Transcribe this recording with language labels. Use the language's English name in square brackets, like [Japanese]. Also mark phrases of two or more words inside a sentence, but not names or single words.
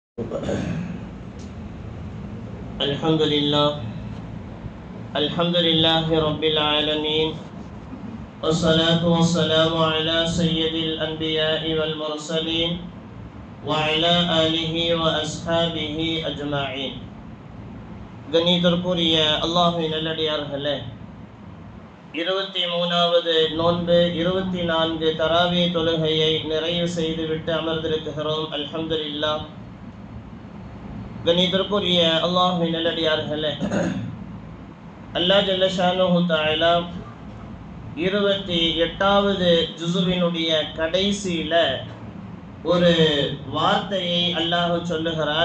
[Arabic] الحمد لله الحمد لله رب العالمين والصلاة والسلام على سيد الأنبياء والمرسلين وعلى آله وأصحابه أجمعين. [Tamil] கண்ணியத்திற்குரிய அல்லாஹ்வின் நல்லடியார்களே, 23வது நோன்பு 24 தராவி தொழுகையை நிறைவு செய்துவிட்டு அமர்ந்திருக்கிறோம். அல்ஹம்துலில்லாஹ். கண்ணியத்திற்குரிய அல்லாஹ்வின் நல்லடியார்களே, [Arabic] الله جل شأنه تعالى [Tamil] 28வது ஜுஸுவினுடைய கடைசியில ஒரு வார்த்தையை அல்லாஹ் சொல்லுகிறான்.